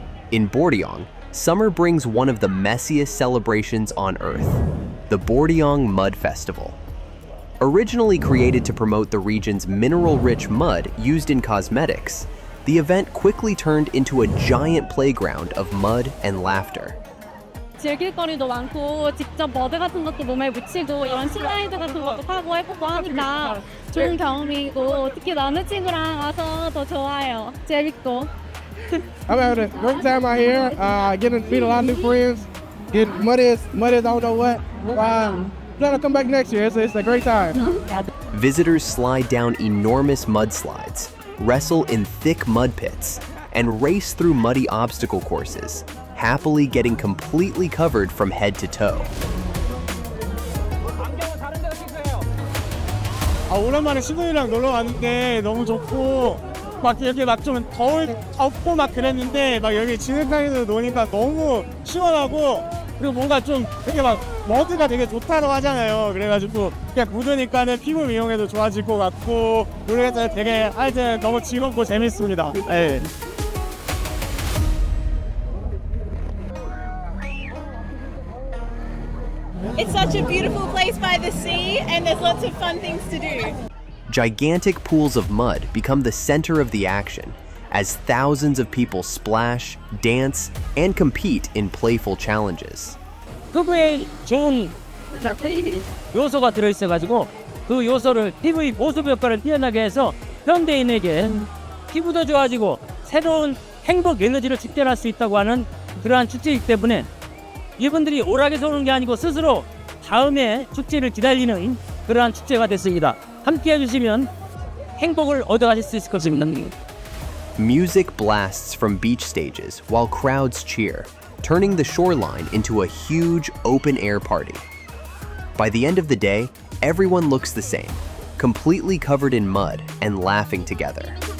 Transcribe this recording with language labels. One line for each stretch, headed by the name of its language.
English: In Boryeong, summer brings one of the messiest celebrations on earth, the Boryeong Mud Festival. Originally created to promote the region's mineral-rich mud used in cosmetics, the event quickly turned into a giant playground of mud and laughter.
Korean: 즐길 거리도 많고 직접 머드 같은 것도 몸에 묻히고 이런 슬라이드 같은 것도 타고 해보고 하니까 좋은 경험이고 특히 나는 친구랑 와서 더 좋아요. 재밌고.
English: I'm having a great time out here. Getting to meet a lot of new friends. Get muddy as I don't know what. Glad to come back next year. It's a great time. Visitors slide down enormous mudslides, wrestle in thick mud pits, and race through muddy obstacle courses, happily getting completely covered from head to toe.
Korean: 오랜만에 친구들이랑 놀러 왔는데 너무 좋고 막 이렇게 막 좀 덥고 막 그랬는데 막 여기 진흙탕에서 노니까 너무 시원하고 그리고 뭔가 좀 되게 막 머드가 되게 좋다고 하잖아요. 그래가지고 그냥 묻으니까는 피부 미용에도 좋아질 것 같고 모르겠어요. 되게 하여튼 너무 즐겁고 재밌습니다. 네.
English: It's such a beautiful place by the sea, and there's lots of fun things to do. Gigantic pools of mud become the center of the action as thousands of people splash, dance, and compete in playful challenges.
Korean: 피부에 좋은 요소가 들어있어가지고 그 요소를 피부의 보습 효과를 뛰어나게 해서 현대인에게 피부도 좋아지고 새로운 행복 에너지를 축제할 수 있다고 하는 그러한 축제이기 때문에 이분들이 오락에서 오는 게 아니고 스스로 다음에 축제를 기다리는 그러한 축제가 됐습니다. 함께 해주시면 행복을 얻어가실 수 있을 것입니다.
English: Music blasts from beach stages while crowds cheer, turning the shoreline into a huge open-air party. By the end of the day, everyone looks the same, completely covered in mud and laughing together.